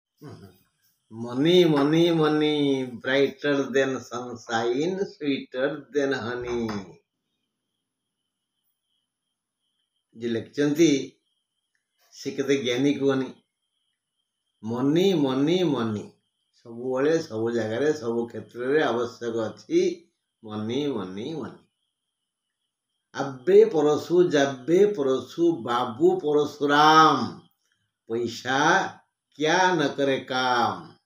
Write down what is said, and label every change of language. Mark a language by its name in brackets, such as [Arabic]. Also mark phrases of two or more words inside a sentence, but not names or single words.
[English] Money, money, money, brighter than sunshine, sweeter than honey. [Odia] ଯେ ଲେଖିଛନ୍ତି ସେ କେତେ ଜ୍ଞାନୀ କୁହନି। [English] money money money [Odia] ସବୁବେଳେ ସବୁ ଜାଗାରେ ସବୁ କ୍ଷେତ୍ରରେ ଆବଶ୍ୟକ ଅଛି [English] money money money. [Hindi] आवे परशु जावे परशु बाबू परशुराम पैसा क्या न करे काम।